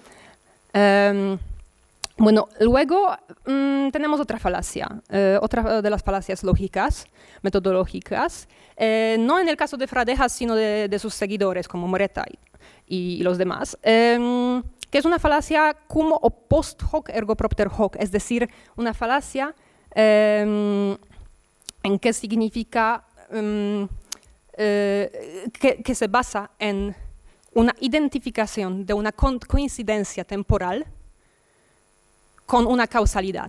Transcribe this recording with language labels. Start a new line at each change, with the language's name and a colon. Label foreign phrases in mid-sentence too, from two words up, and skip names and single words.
Spanish: Bueno, luego tenemos otra falacia, otra de las falacias lógicas, metodológicas, no en el caso de Fradejas, sino de sus seguidores, como Moretta y los demás, que es una falacia cum o
Latin: post hoc ergo propter hoc,
Spanish: es decir, una falacia en que significa que se basa en una identificación de una coincidencia temporal con una causalidad.